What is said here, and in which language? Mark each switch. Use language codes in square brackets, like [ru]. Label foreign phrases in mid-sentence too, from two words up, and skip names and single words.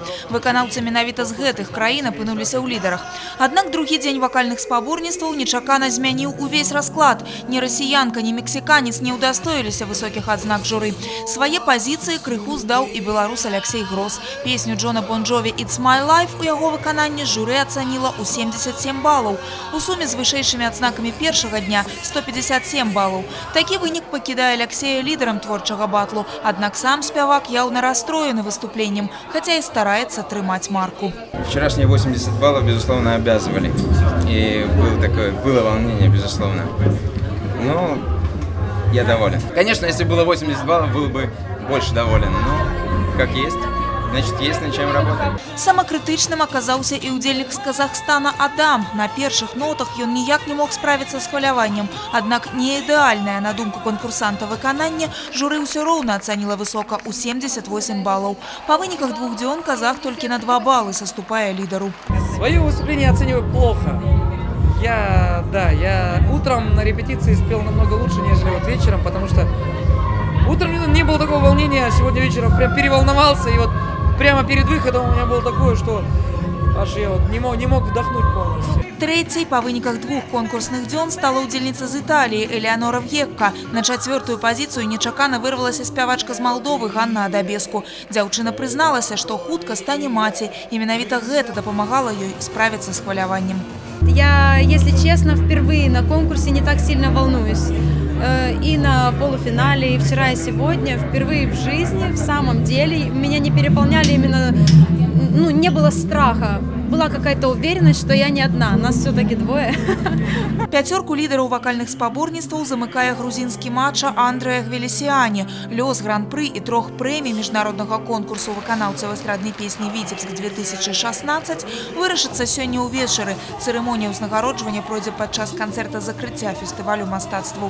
[be] Выканаўцы менавіта з гэтых краін апынуліся ў лідарах. Аднак другі дзень вакальных спаборніцтваў нечакана змяніў увесь расклад. Ні расіянка, ні мексіканец не ўдастоіліся высокіх адзнак журы. Свае пазіцыі крыху здаў і беларус Алексей Грос. Песню Джона Бон Джові «It's my life» у яго выкананні журы ацаніла ў 77 балаў. У суме з вышэйшымі адзнакамі першага дня 157 балаў. Такі вынік пакідае Алексея лідарам творчага батлу. Аднак сам спявак яўна расстроены выступленнем, [ru] хотя и старается [be] трымаць марку. [ru] Вчерашние 80 баллов, безусловно, обязывали. И было волнение, безусловно. Но я доволен. Конечно, если было 80 баллов, был бы больше доволен. Но как есть. Значит, есть над чем работать. [be] Самакрытычным аказаўся і ўдзельнік з Казахстана Адам. На першых нотах ён ніяк не мог справіцца з хваляваннем. Аднак не ідэальнае, на думку конкурсанта, выкананне журы ўсё роўна ацаніла высока ў 78 балаў. Па выніках двух дзён казах толькі на 2 балы саступае лідару. [ru] Свое выступление оцениваю плохо. Я утром на репетиции спел намного лучше, нежели вот вечером, потому что утром не было такого волнения, а сегодня вечером прям переволновался, и вот прямо перед выходом у меня было такое, что аж я вот не мог вдохнуть полностью. [be] Трэцяй па выніках двух конкурсных дзён стала ўдзельніца з Італіі Элеонора Вьекка. На 4-ю пазіцыю нечакана вырвалася спявачка з Малдовы Ганна Адабеску. Дзяўчына прызналася, што хутка стане маці, і менавіта гэта дапамагала ёй справіцца з хваляваннем. [ru] Я, если честно, впервые на конкурсе не так сильно волнуюсь. И на полуфинале, и вчера, и сегодня, впервые в жизни, в самом деле, меня не переполняли именно, не было страха. Была какая-то уверенность, что я не одна, нас все-таки двое. [be] Пяцёрку лідараў вакальных спаборніцтваў замыкае грузінскі матча Андрэа Гвелесіані. Лёс гран-пры і 3 прэмій міжнароднага конкурсу выканаўцаў эстраднай песні «Віцебск-2016» вырашыцца сёння ўвечары. Цырымонія ўзнагароджвання пройдзе падчас канцэрта закрыцця фестывалю мастацтваў.